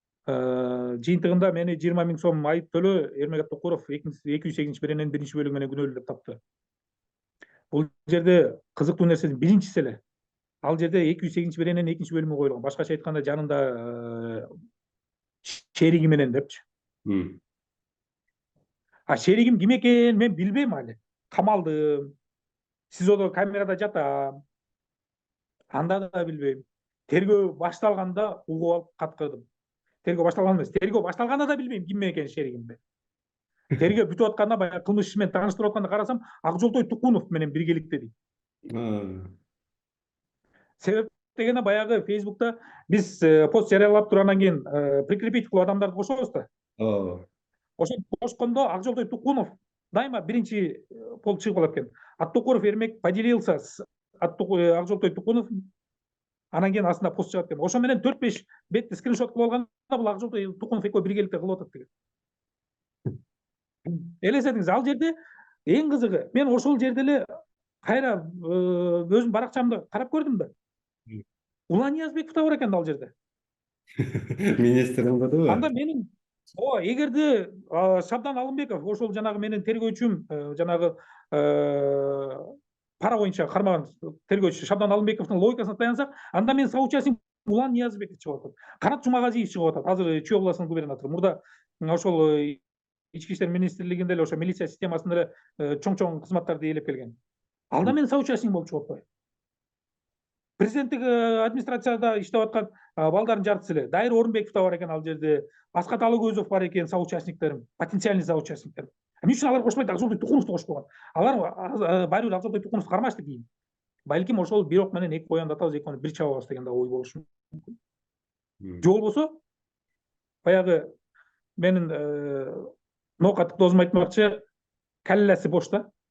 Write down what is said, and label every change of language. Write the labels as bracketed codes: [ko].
[ky] Жыйынтыгында мени 20 000 сом айып төлөө Эрмек Аттокуров 208-берененин 1-бөлүгү менен күнөөлүү деп тапты. Бул жерде кызыктуу нерсенин биринчиси эле, ал жерде 208-берененин 2-бөлүмү коюлган. Башкача айтканда, жанында шериги менен депчи. А шеригим ким экенин мен билбейм али. Камалдым. СИЗОдо камерада жатам. Анда да билбейм. Тергөө башталганда угуп алып каткырдым. Тергөө башталган эмес. Тергөө башталганда да билбейм ким экенин шеригимди. Тергөө бүтүп атканда, баягы кылмыш иши менен тааныштырып атканда карасам, Акжолтой Тукунов менен биргеликте дейт. Себеп дегенде, баягы Facebook'та биз пост жарыялап турандан кийин прикрепить кылып адамдарды кошобуз да. Ошо кошкондо Акжолтой Тукунов дайыма биринчи болуп чыгып калат экен. [ru] Аттокуров Эрмек поделился с Акжолтой Тукунов. [ky] Анан кийин астында пост чыгат экен. Ошо менен 4-5 бетти скриншот кылып алганда, бул Акжолтой Тукунов экөө биргеликте кылып атат деген. Элестетиңиз, ал жерде эң кызыгы, мен ошол жерде эле кайра өзүмдүн баракчамды карап көрдүм да. Улан Ниязбеков да бар экен ал жерде. Министр болдубу? Анда менин эгерде Шабдан Алымбеков, ошол жанагы менин тергөөчүм, жанагы пара боюнча кармаган тергөөчү Шабдан Алымбековдун логикасына таянсак, анда менин соучастниким Улан Ниязбеков чыгып атат. Канат Жумагазиев чыгып атат. Азыр Чүй областынын губернатору. Мурда ошол Ички иштер министрлигинде эле, ошо милиция системасында эле чоң кызматтарды ээлеп келген. Алда менин соучастниким болуп чыгып атпайбы? Президенттик администрацияда иштеп аткан балдардын жартысы эле. Дайыр Орунбеков да бар экен ал жерде. Аскат Алыгөзов бар экен, соучастниктерим, потенциальный соучастниктерим. Эмне үчүн алар кошпойт, Акжолтой Тукуновду кошпогон? Алар баары бир Акжолтой Тукуновду кармашты кийин. Балким ошол бир ок менен эки коянды атабыз, экөөнү бир чабабыз деген да ой болушу мүмкүн. Же болбосо баягы менин ноокаттык досум айтмакчы, калласы бош да.